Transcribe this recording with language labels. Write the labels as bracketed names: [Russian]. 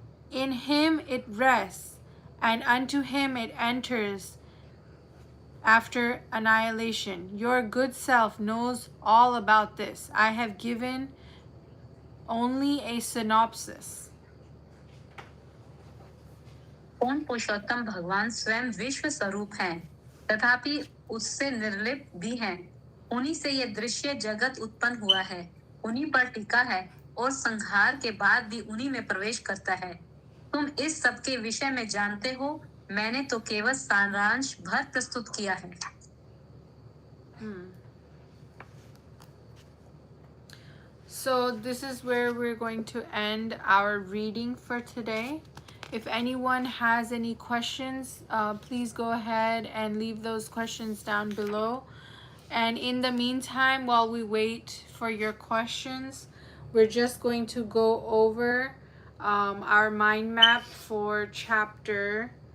[English] In Him it rests, and unto Him it enters after annihilation. Your good self knows all about this. I have given only a synopsis. [Hindi] कौन पुरुषोत्तम भगवान स्वयं विश्व स्वरूप हैं, तथापि उससे निर्लिप भी हैं. उन्हीं से यह दृश्य जगत उत्पन्न हुआ है, उन्हीं पर टिका है और संहार के बाद भी उन्हीं में प्रवेश करता है. तुम इस सब के विषय में जानते हो, मैंने तो केवल सारांश भर प्रस्तुत किया है. [English] So this is where we're going to end our reading for today. If anyone has any questions, please go ahead and leave those questions down below. And in the meantime, while we wait for your questions, we're just going to go over our mind map for chapter